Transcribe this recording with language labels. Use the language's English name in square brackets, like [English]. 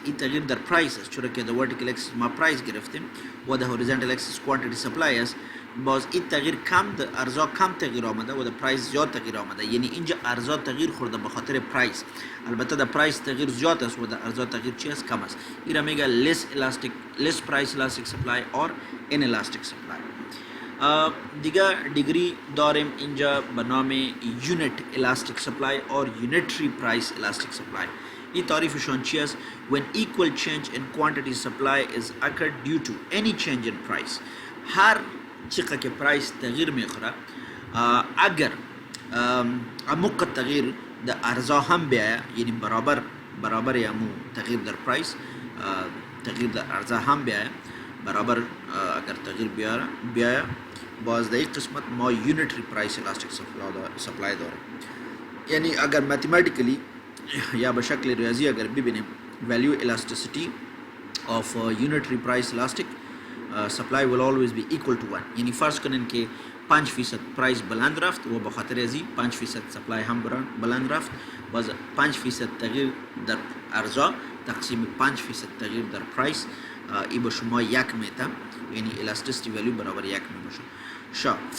[Persian] این تغییر در پرایس است، چرا که در ورتیکل اکسیس ما پرایس گرفتیم و در هوریزونتال اکسیس کوانتیتی سپلای است. باز این تغییر کم در ارزا کم تغییر آمده و در پرایس زیاد تغییر آمده، یعنی اینجا ارزا تغییر خورده به خاطر پرایس. البته در پرایس تغییر زیاد است و در ارزا تغییر چی است؟ کم است. این را میگه [English] less price elastic supply or inelastic supply. [Persian] دیگه دیگری داریم اینجا به نام یونیت [English] elastic supply or unitary price elastic supply. [Persian] این تعریفشان چی است؟ [English] when equal change in quantity supply is occurred due to any change in price. [Persian] هر چقدر که پرایس تغییر میخوره اگر عمق تغییر در ارزا هم بیاید، یعنی برابر یمو تغییر در پرایس تغییر در ارزا هم بیاید برابر اگر تغییر بیاید باز در این قسمت ما یونیتری پرایس الاستیک سپلای داریم. یعنی اگر ماتماتیکلی یا به شکل ریاضی اگر ببینیم [English] value elasticity of unitary price elastic supply will always be equal to 1. [Persian] یعنی فرض کنین که 5% پرایس بلند رفت و به خاطر ازی 5% سپلای هم بلند رفت، باز 5% تغییر در ارزا تقسیم 5% تغییر در پرایس ای به شما یک میته، یعنی [English] elasticity value [Persian] برابر یک می باشه.